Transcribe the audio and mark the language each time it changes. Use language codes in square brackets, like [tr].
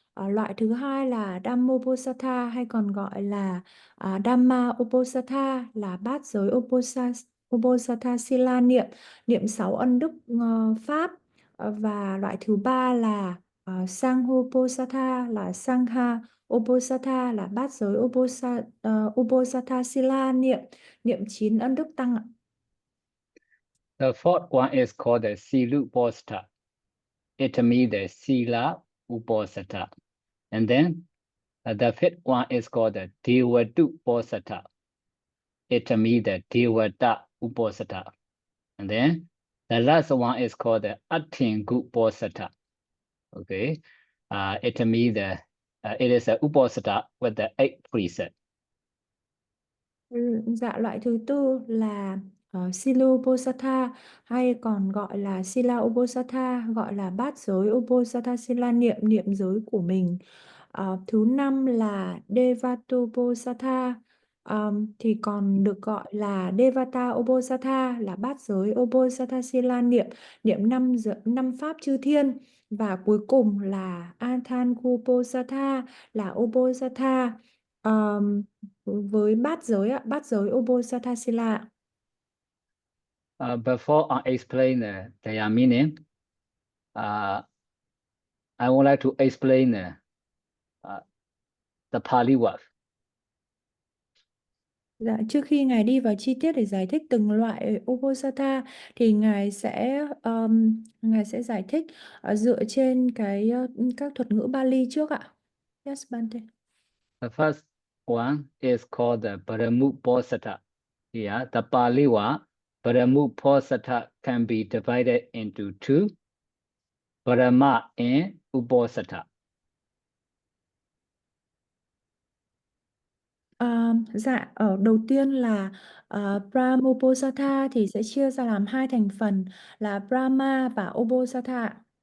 [vi] Loại thứ hai là Dhammoposatha hay còn gọi là Dhamma Uposatha là bát giới Uposatha Sila, niệm 6 ân Đức Pháp. Và loại thứ ba là Sanghoposatha là Sangha Uposatha là bát giới Uposatha Sila, niệm 9 ân Đức Tăng ạ. [en] The fourth one is called the Silu Uposatha. It means the Sila Uposatha. And then the fifth one is called the Devadu Uposatha. It means the Devada Uposatha. And then the last one is called the Attingu Uposatha. Okay, it means it is a Uposatha with the 8 precepts. [vi] Loại thứ tư là Silu Uposatha hay còn gọi là Sila Uposatha, gọi là bát giới Uposatha Sila, niệm giới của mình. Thứ 5 là Devata Uposatha, thì còn được gọi là Devata Uposatha là bát giới Uposatha Sila, niệm 5 pháp chư thiên. Và cuối cùng là Athangu Uposatha là Uposatha với bát giới Uposatha Sila. [en] Before I explain their meaning, I would like to explain the Pali word. [vi] Dạ, trước khi Ngài đi vào chi tiết để giải thích từng loại Uposatha thì Ngài sẽ giải thích dựa trên các thuật ngữ Bali trước ạ. [en] Yes, Bante. The first one is called the Brahmoposatha. Yeah, the Pali word Brahmoposatha can be divided into 2, Brahma and Uposatha. [vi] Dạ, ở đầu tiên là Brahmoposatha thì sẽ chia ra làm hai thành phần là Brahma và Oposatha.